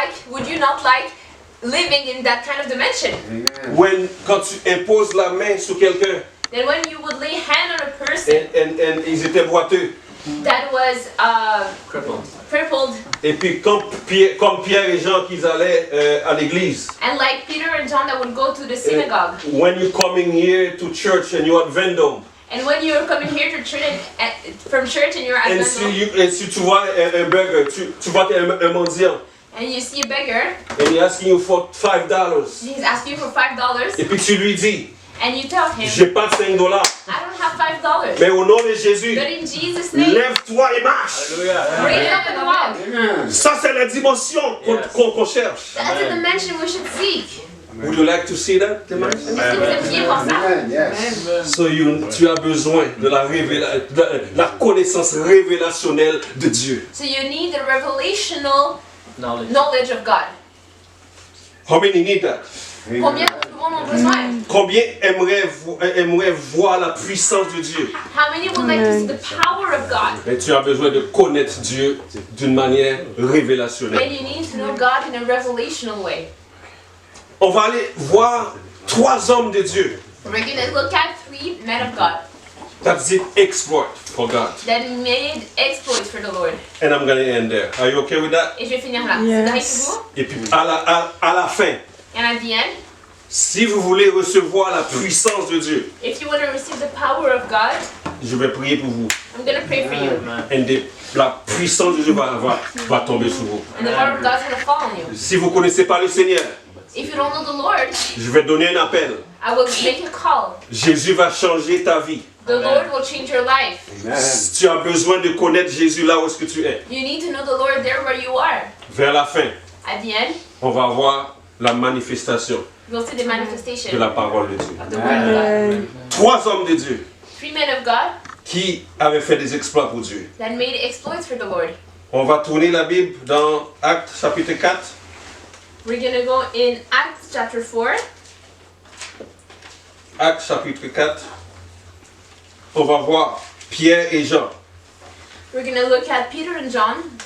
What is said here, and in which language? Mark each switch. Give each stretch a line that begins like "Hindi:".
English: Would you not like living in that kind of dimension?
French: Quand tu imposes la main sur quelqu'un
English: Then when you would lay hand on a person
French: et ils étaient boiteux,
English: that was crippled,
French: et puis comme Pierre et Jean qu'ils allaient à l'église,
English: and like Peter and John that would go to the synagogue, when you're coming here to church and you're at Vendôme, and when you're coming here to church from church and you're at
French: et Vendôme, si tu vois un burger, tu vois un mendiant,
English: and you see a beggar, and he's asking you for $5, he's asking you for $5,
French: et puis tu lui dis,
English: and you tell him,
French: j'ai pas $5,
English: I don't have $5,
French: mais au nom de Jésus,
English: but in Jesus' name,
French: lève-toi et marche.
English: raise up and walk.
French: Ça c'est la dimension qu'on cherche.
English: That's a dimension we should seek. Would you like to see that?
French: Est-ce que vous aimeriez voir ça?
English: Amen. Yes.
French: So tu as besoin de la connaissance révélationnelle de Dieu.
English: So you need the revelational Knowledge. knowledge of God. How many need that?
French: Combien d'entre vous en ont besoin? Combien aimeraient voir la puissance de Dieu?
English: How many would like to see the power of God?
French: Mais tu as besoin de connaître Dieu d'une manière révélationnelle.
English: And you need to know God in a revelational way.
French: On va aller voir 3 hommes de Dieu
English: We're going to look at 3 men of God that did exploit for God. that made exploits for the Lord. And I'm going to end there. Are you okay with that?
French: Et je vais finir là. C'est correct
English: Yes.
French: pour vous? Et puis à la fin,
English: And at the end,
French: si vous voulez recevoir la puissance de Dieu,
English: if you want to receive the power of God,
French: je vais prier pour vous.
English: I'm going to pray for you.
French: Et la puissance de Dieu va tomber sur vous.
English: And the power of God's going to fall on you.
French: Si vous ne connaissez pas le Seigneur,
English: If you don't know the Lord,
French: je vais donner un appel.
English: I will make a call.
French: Jésus va changer ta vie.
English: The Lord will change your life. Amen.
French: Si tu as besoin de connaître Jésus là où est-ce que tu es,
English: You need to know the Lord there where you are.
French: vers la fin,
English: At the end,
French: on va voir la manifestation
English: you'll see the manifestation
French: de la parole de Dieu.
English: of the Word of God.
French: 3 hommes de Dieu
English: 3 men of God
French: qui avaient fait des exploits pour Dieu.
English: that made exploits for the Lord.
French: On va tourner la Bible dans Actes chapitre 4.
English: We're going to go in Acts chapter 4.
French: Actes chapitre 4. On va voir Pierre et Jean
English: We're going to look at Peter and John